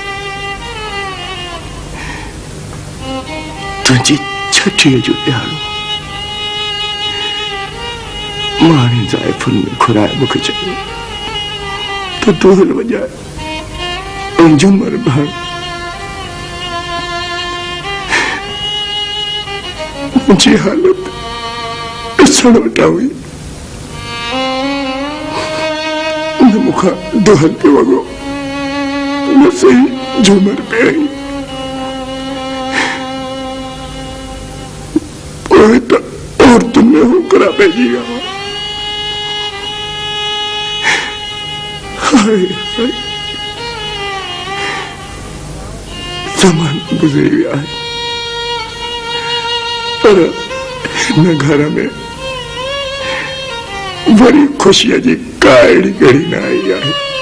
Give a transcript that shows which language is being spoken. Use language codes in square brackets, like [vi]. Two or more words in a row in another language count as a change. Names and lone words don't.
[sd] तुंहिंजी छठीअ जो ॾियारो माणे ज़ाइफुनि में घुराए मूंखे चयो त ढोल वॼाए ऐं झूमर भाण। मुंहिंजी हालत ॾिसण वटां हुई। न मूंखां ढोल पे वॻो न सही झूमर पे आई। पोइ त औरतुनि में होकरा पइजी विया। हाय हाय, ज़मानो गुज़री विया आहे, पर हिन घर में वरी खुशीअ जी का अहिड़ी घड़ी न आई आहे।